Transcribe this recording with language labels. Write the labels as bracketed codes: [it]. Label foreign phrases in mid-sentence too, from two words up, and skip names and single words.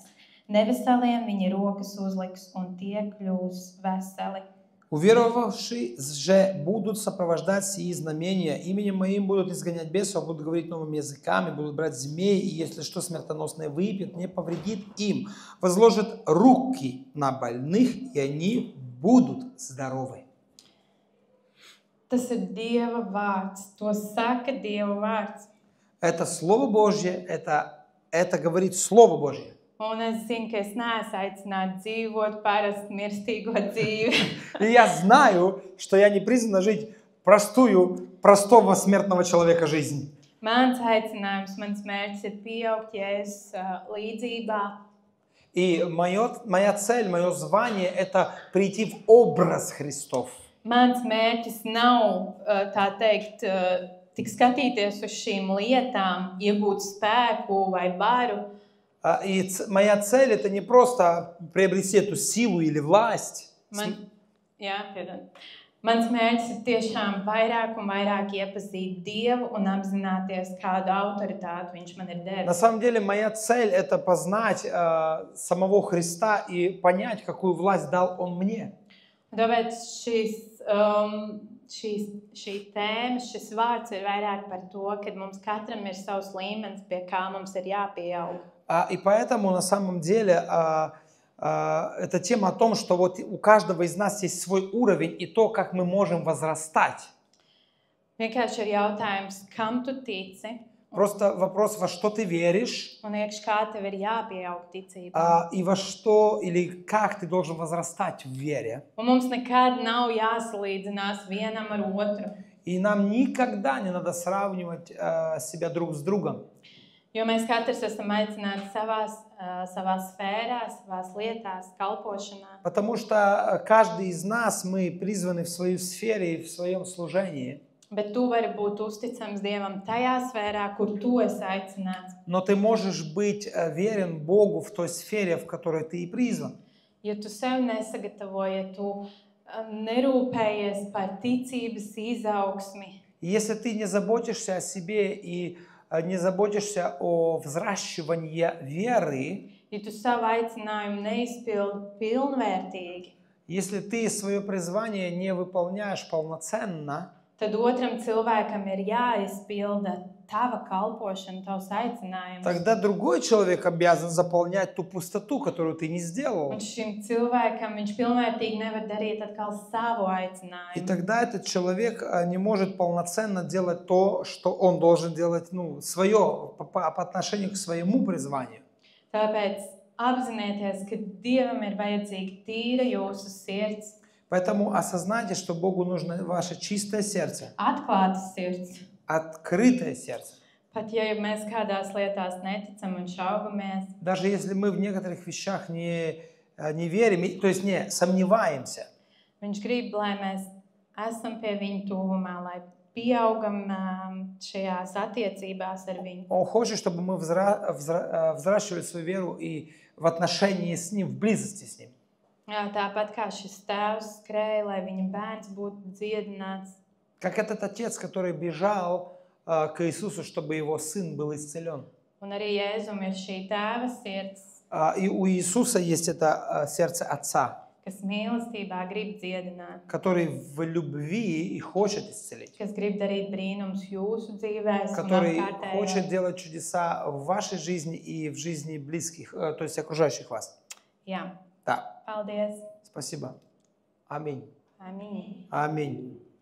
[lv] Neveseliem viņi rokas uzliks, un tie kļūs veseli. [ru] Уверовавшие же будут сопровождать сии знамения, именем моим будут изгонять бесов, будут говорить новыми языками, будут брать змей, и если что смертоносное выпьют, не повредит им. Возложат руки на больных, и они будут здоровы. [lv] Tas ir Dieva vārds, to saka Dieva vārds. [ru] Это Слово Божье, это говорит Слово Божье. [lv] Un es zinu, ka es neesmu aicināta dzīvot parastu mirstīgo dzīvi. [ru] И я знаю, что я не призвана жить простого смертного человека жизнь. [lv] Mans aicinājums, mans mērķis ir pieaugt Jēzus līdzībā. [ru] И моя цель, мое звание – это прийти в образ Христов. [lv] Mans mērķis nav, tā teikt, tik skatīties uz šīm lietām, iegūt spēku vai varu. [ru] И моя цель – это не просто приобрести эту силу или власть. [lv] Mans mērķis ir tiešām vairāk un vairāk iepazīt Dievu un apzināties, kādu autoritāti Viņš man ir devis. [ru] На самом деле, моя цель – это познать самого Христа и понять, какую власть дал Он мне. [lv] Tāpēc šī tēma, šis vārds ir vairāk par to, ka mums katram ir savs līmenis, pie kā mums ir jāpieaug. [ru] И поэтому, на самом деле, это тема о том, что вот у каждого из нас есть свой уровень и то, как мы можем возрастать. [lv] Vienkārši ir jautājums, kam tu tici? [ru] Просто вопрос, во что ты веришь, [lv] Un iekš kā tev ir jāpieaug ticībā. [ru] и во что или как ты должен возрастать в вере. [lv] Un mums nekad nav jāsalīdzinās vienam ar otru. [ru] И нам никогда не надо сравнивать себя друг с другом. [lv] Jo mēs katrs esam aicināti savā sfērā, savās lietās, kalpošanā. [ru] Потому что каждый из нас, мы призваны в свою сфере и в своем служении. [lv] Bet tu vari būt uzticams Dievam tajā sfērā, kur tu esi aicināts. [ru] Но ты можешь быть верен Богу в той сфере, в которой ты и призван. [lv] Ja tu sev nesagatavoji, ja tu nerūpējies par ticības izaugsmi, [ru] Если ты не заботишься о себе и не заботишься о взращивании веры, [lv] ja tu savu aicinājumu neizpildi pilnvērtīgi, [ru] если ты свое призвание не выполняешь полноценно, [lv] tad otram cilvēkam ir jāizpilda tava kalpošana, tavs aicinājums. [ru] тогда другой человек обязан заполнять ту пустоту, которую ты не сделал. [lv] Un šim cilvēkam viņš pilnvērtīgi nevar darīt atkal savu [ru] И [lv] aicinājumu. [ru] тогда этот человек не может полноценно делать то, что он должен делать, свое, по отношению к своему призванию. [lv] Tāpēc apzinieties, ka Dievam ir vajadzīga tīra jūsu sirds, [ru] Поэтому осознайте, что Богу нужно ваше чистое сердце, [lv] atklāta sirds. [ru] открытое сердце. [lv] Pat ja mēs kādās lietās neticam un šaubamies, [ru] Даже если мы в некоторых вещах не верим, то есть не сомневаемся, [lv] Viņš grib, lai mēs esam pie viņa tuvumā, lai pieaugam šajās attiecībās ar viņu. [ru] Он хочет, чтобы мы взращивали свою веру и в отношении с Ним, в близости с Ним. [lv] Tāpat kā šis tēvs skrēja, lai viņa bērns būtu dziedināts. [ru] Как этот отец, который бежал к Иисусу, чтобы его сын был исцелен. [lv] Un arī Jēzum ir šī tēva sirds, [ru] И у Иисуса есть это сердце Отца, [lv] kas mīlestībā grib dziedināt, [ru] который в любви и хочет исцелить, [lv] kas grib darīt brīnums jūsu dzīvēs un [ru] который хочет [lv] apkārtējos. [ru] делать чудеса в вашей жизни и в жизни близких, то есть окружающих вас. [lv] Jā, [ru] Да, [lv] paldies. [ru] спасибо. Аминь. [lv] Amīn. [ru] Аминь.